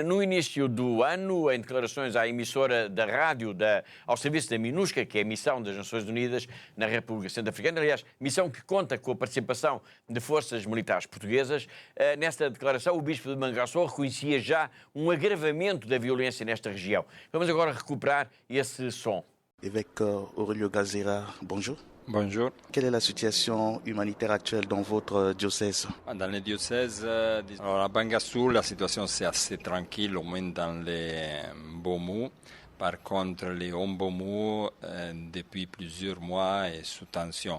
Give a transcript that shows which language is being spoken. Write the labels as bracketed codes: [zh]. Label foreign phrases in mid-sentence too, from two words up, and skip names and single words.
[pt] No início do ano, em declarações à emissora da rádio ao serviço da MINUSCA, que é a missão das Nações Unidas na República Centro-Africana, aliás, missão que conta com a participação de forças militares portuguesas, nesta declaração o bispo de Bangassou reconhecia já um agravamento da violência nesta região. Vamos agora recuperar esse som. [fr] Évêque Aurélio Gazera, bonjour. Bonjour. Quelle est la situation humanitaire actuelle dans votre diocèse? Dans les diocèses, alors à Bangassou, la situation c'est assez tranquille, au moins dans les Bomu. Par contre, les Ombomu, depuis plusieurs mois, est sous tension.